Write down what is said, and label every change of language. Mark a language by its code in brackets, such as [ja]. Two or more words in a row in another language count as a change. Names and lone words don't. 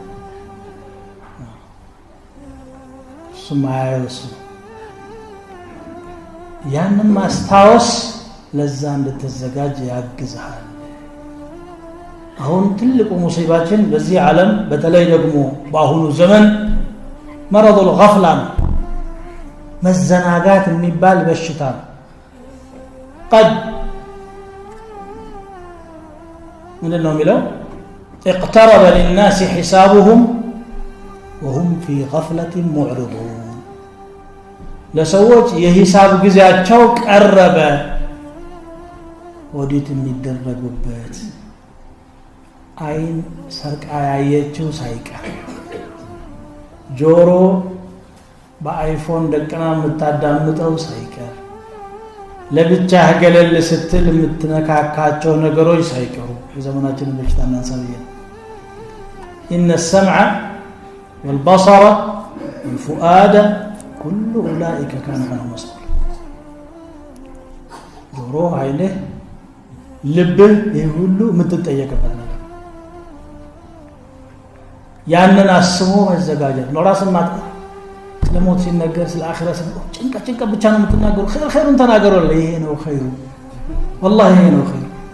[am] ስማያዩስ ያንን ማስታወስ ለዛ እንድትዘጋጅ ያግዛል አሁን ትልቁ ሙሲባችን በዚህ ዓለም በተለይ ደግሞ በአሁኑ ዘመን [ar] مرض الغفلة [am] መዘናጋት የሚባል በሽታ قد ምንድን ነው የሚለው [ar] اقترب للناس حسابهم وهم في غفلة معرضون [am] ለሰዎች የሂሳብ ጊዜያቸው ቀረበ ኦዲት የሚደረጉበት አይን ሰርቃ ያየችው ሳይቀር ጆሮ በአይፎን ደቅና የምታዳምጠው ሳይቀር ለብቻ ገለል ስትል የምትነካካቸው ነገሮች ሳይቀሩ የዘመናችን በሽታና ሰብየ [ar] إن السمع والبصر والفؤاد كل أولئك كان عنه مسؤولا [am] ጆሮ አይንህ ልብህ ይህ ሁሉ የምትጠየቅበት ነገር ያንን አስቦ መዘጋጀት ነው ራስን ማጥፋት ስለሞት ሲነገር ስለ አኺራ ጭንቀት ብቻ ነው የምትናገሩ ኸይሩን ተናገሩ ይሄ ነው ኸይሩ والله ይሄ ነው ኸይሩ